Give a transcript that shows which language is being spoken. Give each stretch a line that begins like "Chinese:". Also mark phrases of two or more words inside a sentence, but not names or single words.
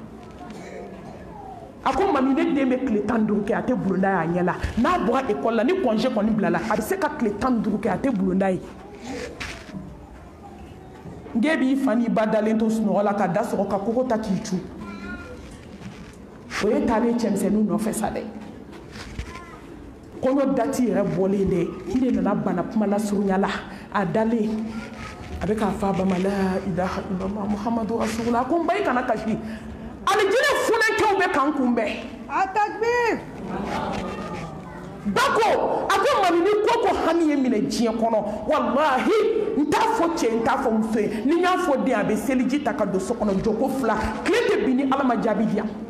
Bambara: a ko mami ne den bɛ tile 15 kɛ a tɛ bulonda ye a ɲɛ la n'a bɔra école la ni congé kɔni bilala a bɛ se ka tile 15 kɛ a tɛ bulonda ye n den b'i fa n'i ba dalen to sunɔgɔ la ka da sɔgɔ ka kogo ta k'i cu o ye taalen cɛmisɛnninw nɔfɛ sa dɛ kɔɲɔ dati yɛrɛ bɔlen dɛ i de nana bana kuma la surunya la a dalen a bɛ k'a fɔ a ba ma
Arabic: لا إله إلا الله محمد رسول الله
Bambara: a ko n ba i kana kasi alijinɛ funɛkɛw bɛ k'an kunbɛn Takbir! ba ko a ko mami ni ko hami ye minɛ diɲɛ kɔnɔ wallahi n t'a fɔ cɛ n t'a fɔ muso ye ni n y'a fɔ den a bɛ seliji ta ka don so kɔnɔ jɔ ko 2 tile tɛ bin ni ala ma jaabi di yan